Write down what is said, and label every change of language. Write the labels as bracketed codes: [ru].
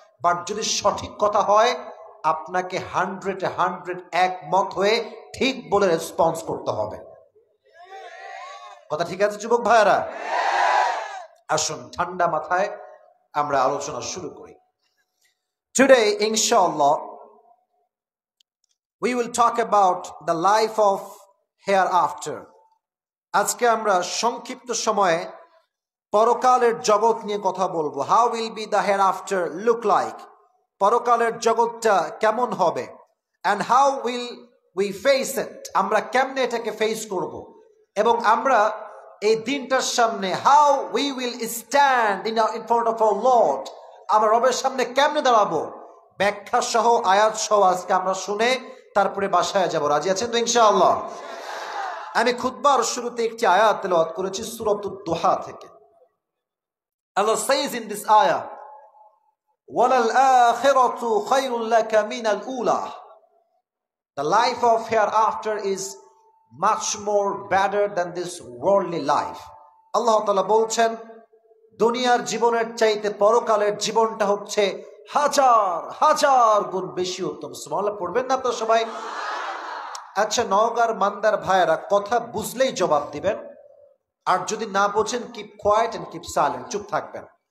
[bn] But যদি সঠিক কথা হয়, আপনাকে 100 একমত হয়ে ঠিক বলে রেসপন্স করতে হবে। কথা ঠিক আছে যুবক ভাইরা? আসুন ঠান্ডা মাথায় আমরা আলোচনা শুরু করি। [en] Today, inshallah, we will talk about the life of hereafter. [bn] আজকে আমরা সংক্ষিপ্ত সময়ে পরকালের জগৎ নিয়ে কথা বলবো। [en] How will be the hereafter look like? [bn] পরকালের জগৎটা কেমন হবে? [en] And how will we face it? [bn] আমরা কেমনে এটাকে ফেস করব? এবং আমরা এই দিনটার সামনে [en] how we will stand in front of our Lord, [bn] আমরা রবের সামনে কেমনে দাঁড়াবো, ব্যাখ্যা সহ আয়াত সহ আজকে আমরা শুনে তারপরে বাসায় যাব। রাজি আছেন তো ইনশাআল্লাহ? আমি খুতবার শুরুতে একটি আয়াত তেলাওয়াত করেছি সূরাতুদ দুহা থেকে। [en] Allah says in this ayah, [ar] ওয়ালাল আখিরাতু খায়রুল লাকা মিনাল উলা। [en] The life of hereafter is much more better than this worldly life. [bn] আল্লাহ তাআলা বলছেন দুনিয়ার জীবনের চাইতে পরকালের জীবনটা হচ্ছে হাজার হাজার গুণ বেশি উত্তম। সুবহানাল্লাহ পড়বেন না আপনারা সবাই? আচ্ছা, নওগাঁর মান্দার ভাইয়েরা কথা বুঝলেই জবাব দিবেন, আর যদি না বোঝেন [en] keep quiet and keep silent, [bn] চুপ থাকবেন।